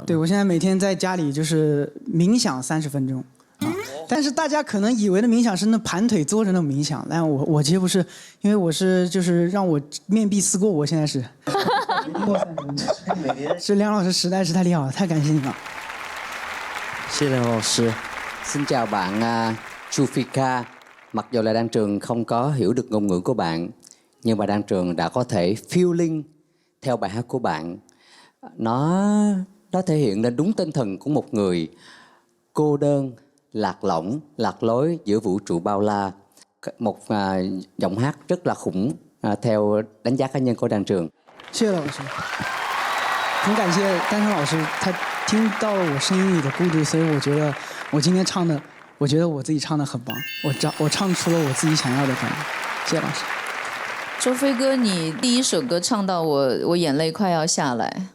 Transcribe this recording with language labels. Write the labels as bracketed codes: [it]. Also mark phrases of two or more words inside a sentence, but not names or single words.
[zh] 对，我现在每天在家里就是冥想30分钟。但是大家可能以为的冥想是那盘腿坐着那种冥想，但我其实不是，因为我是就是让我面壁思过，我现在是。是梁老师实在是太厉害了，太感谢你了。谢谢梁老师。 [vi] Xin chào bạn Chufika. Mặc dù là Đan Trường không có hiểu được ngôn ngữ của bạn, nhưng mà Đan Trường đã có thể feeling theo bài hát của bạn. Nó thể hiện lên đúng tinh thần của một người cô đơn, lạc lõng, lạc lối giữa vũ trụ bao la. Một giọng hát rất là khủng theo đánh giá cá nhân của Đan Trường. [zh] 谢谢老师，很感谢丹山老师，他听到了我声音里的孤独，所以我觉得我今天唱的，我觉得我自己唱的很棒，我唱出了我自己想要的感觉。谢谢老师。周飞哥，你第一首歌唱到我眼泪快要下来。